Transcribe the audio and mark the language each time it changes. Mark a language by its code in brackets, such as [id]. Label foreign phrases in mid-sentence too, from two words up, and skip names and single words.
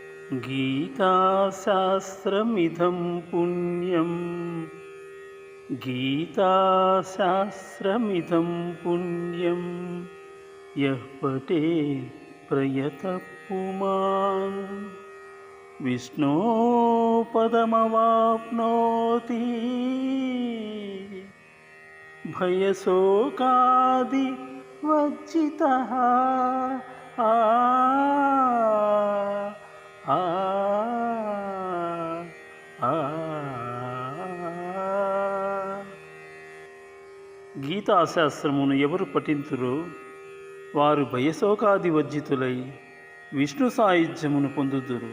[sa] गीताशास्त्रमिदं पुण्यं गीताशास्त्रमिदं पुण्यं यः पठेत् प्रयतः पुमान् विष्णोपदमवाप्नोति भयशोकादिवर्जितः। [te] आ ఆ గీతాశాస్త్రమును ఎవరు పఠింతురో వారు భయశోకాదివర్జితులై విష్ణు సాయుధ్యమును పొందుదురు.